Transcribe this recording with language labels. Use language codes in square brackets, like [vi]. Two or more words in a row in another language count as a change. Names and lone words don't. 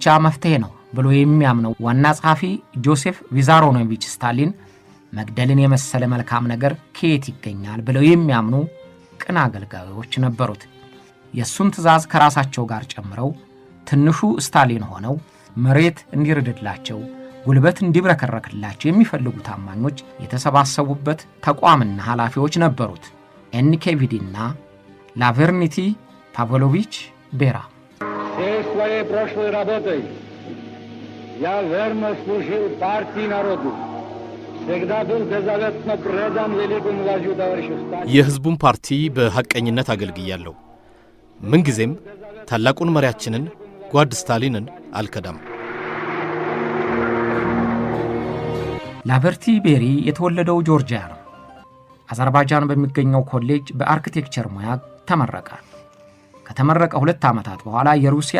[am] መፍትሄ ነው ብሎ የሚያምነው ዋና ጸሐፊ ጆሴፍ ቪዛሮኖቪች ስታሊን መግደልን የመሰለ መልካም ነገር ከየት ይገኛል ብለው የሚያምኑ ቅን አገልጋዮች ነበሩት። የሱን ትእዛዝ ከራሳቸው ጋር ጨምረው ትንሹ ስታሊን ሆነው መሬት እንዲርድላቸው ጉልበት እንዲብረከረክላቸው የሚፈልጉ ታማኞች የተሰባሰቡበት ተቋምና ኃላፊዎች ነበሩት። ኤንኬቪዲና ላቭሬንቲ ፓቭሎቪች ቤራ። [ru] Всей своей прошлой работой я верно служил партии народу. Всегда был беззаветно предан великому вождю товарищу Сталину. [am] የህዝቡን ፓርቲ በሐቀኝነት አገልግያለሁ። ምን ጊዜም ታላቁን መሪያችንን ጓድ ስታሊንን አልከዳም። ላቭሬንቲ ቤሪ የተወለደው ጆርጂያ ነው። አዘርባይጃን በሚገኘው ኮሌጅ በአርኪቴክቸር ሙያ ተመረቀ። ከተመረቀ 2 ዓመታት በኋላ የሩሲያ